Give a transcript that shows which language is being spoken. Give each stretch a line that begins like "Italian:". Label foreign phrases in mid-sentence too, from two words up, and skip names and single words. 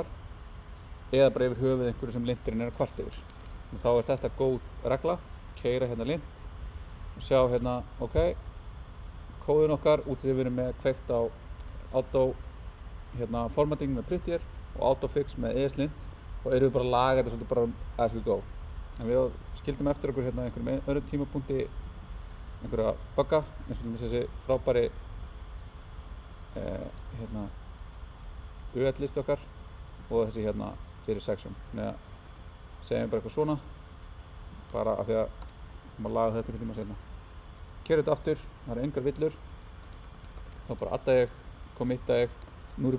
Icelandic: eða bara yfir höfuð einhverju sem linterinn er að kvart yfir og þá er þetta góð regla keyra hérna lint og sjá hérna, ok kóðun okkar út í því við erum með kveikt á
English: auto formatting
Icelandic: með prettier og autofix með ESLint og erum við bara að laga þetta svolítið bara
English: as we go
Icelandic: en við skildum eftir okkur hérna einhverjum öðrum tímapunkti einhverja bugga eins og þessi frábæri UL-list okkar og þessi hérna fyrir section þannig að segjum bara eitthvað svona bara af því að við maður laga þetta einhvern tíma seinna keyra þetta aftur, það eru engar villur þá bara adda ég, committa ég nú erum við